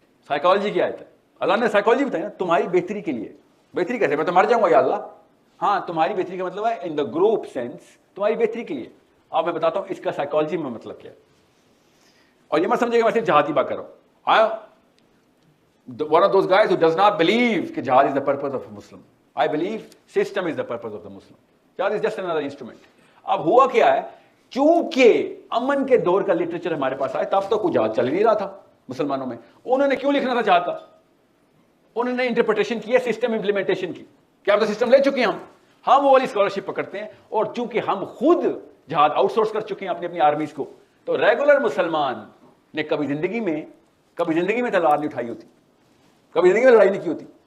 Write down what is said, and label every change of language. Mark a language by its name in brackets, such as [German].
[Urdu] Psychology کی آیت ہے, اللہ نے سائیکالوجی بتائی نا تمہاری بہتری کے لیے. بہتری کیسے؟ میں تو مر جاؤں گا یا اللہ. ہاں, تمہاری بہتری کا مطلب ہے ان دا گروپ سینس, تمہاری بہتری کے لیے. اب میں بتاتا ہوں اس کا سائیکالوجی میں مطلب کیا ہے. اور یہ مت سمجھے کہ میں صرف جہاد کی بات کر رہا ہوں. [English] One of those guys who does not believe کہ jihad is the purpose of a Muslim. I believe system is the purpose of the Muslim. Jihad is just another instrument. [Urdu] اب ہوا کیا ہے, چونکہ امن کے دور کا لٹریچر ہمارے پاس آئے, تب تو کوئی جہاد چل نہیں رہا تھا مسلمانوں میں. انہوں نے کیوں لکھنا تھا جہاد کا؟ انہوں نے انٹرپریٹیشن کی ہے سسٹم امپلیمنٹیشن کی, کہ اب تو سسٹم لے چکے ہیں ہم وہ والی اسکالرشپ پکڑتے ہیں. اور چونکہ ہم خود جہاد آؤٹ سورس کر چکے ہیں اپنی آرمیز کو, تو ریگولر مسلمان نے کبھی زندگی میں تلوار نہیں اٹھائی ہوتی, کبھی زندگی میں لڑائی نہیں کی ہوتی.